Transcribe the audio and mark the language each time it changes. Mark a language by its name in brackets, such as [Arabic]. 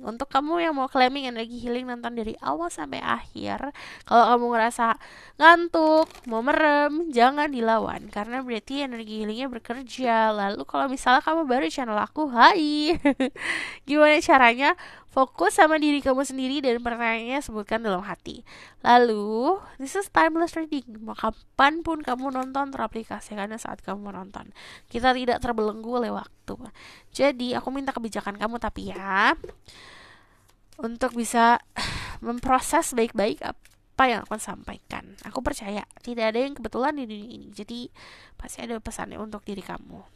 [Indonesian] Untuk kamu yang mau claiming energi healing, nonton dari awal sampai akhir. Kalau kamu ngerasa ngantuk, mau merem, jangan dilawan karena berarti energi healingnya bekerja. Lalu kalau misalnya kamu baru di channel aku, hai. Gimana caranya? Fokus sama diri kamu sendiri dan pertanyaannya sebutkan dalam hati. [English] Lalu, this is timeless reading. [Indonesian] Mau kapanpun kamu nonton, teraplikasikannya saat kamu nonton. Kita tidak terbelenggu oleh waktu. Jadi, aku minta kebijakan kamu tapi ya, untuk bisa memproses baik-baik apa yang aku sampaikan. Aku percaya tidak ada yang kebetulan di dunia ini. Jadi pasti ada pesannya untuk diri kamu.